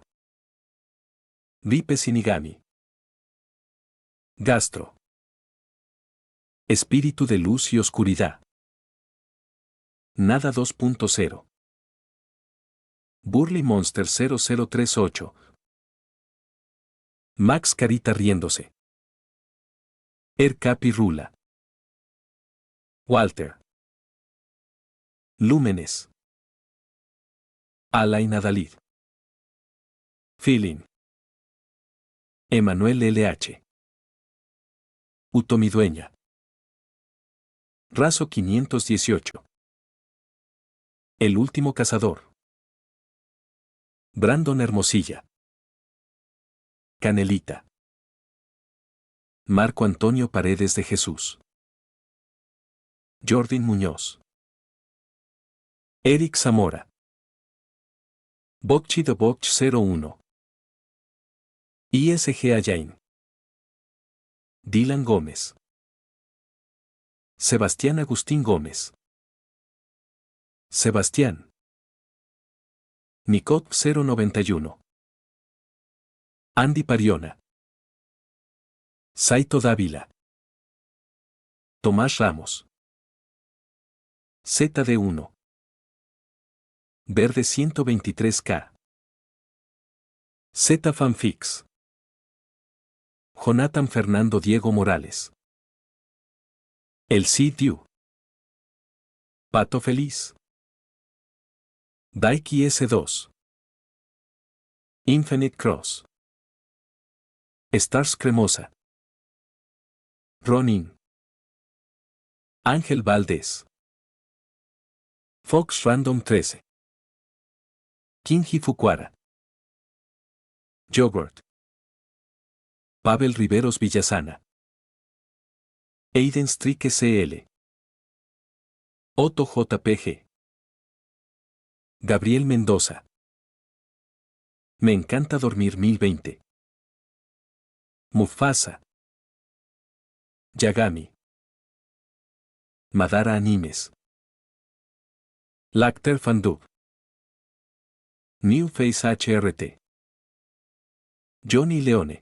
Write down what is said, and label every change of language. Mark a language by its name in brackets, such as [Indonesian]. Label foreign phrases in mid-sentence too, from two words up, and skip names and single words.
[Spanish] Ripe Shinigami. Gastro. Espíritu de luz y oscuridad. Nada 2.0. Burly Monster 0038. Max Carita riéndose. Ercapi Rula. Walter. Lúmenes. Alain Adalid. Feeling. Emanuel LH. Utomidueña. Raso 518. El último cazador. Brandon Hermosilla. Canelita. Marco Antonio Paredes de Jesús. Jordan Muñoz. Eric Zamora. Bocchi de Boch 01. ISG Ayain. Dylan Gómez. Sebastián Agustín Gómez. Sebastián. Nicot 091. Andy Pariona. Saito Dávila. Tomás Ramos. ZD1. Verde 123K. Z Fanfix. Jonathan Fernando Diego Morales. El Diu. Pato Feliz. Daiki S2. Infinite Cross. Stars Cremosa. Ronin. Ángel Valdés. Fox Random 13. Kinji Fukuara. Yogurt. Pavel Riveros Villasana. Aiden Strike CL. Otto JPG. Gabriel Mendoza. Me encanta dormir 1020. Mufasa. Yagami. Madara Animes. Lacter Fandub. New Face HRT. Johnny Leone.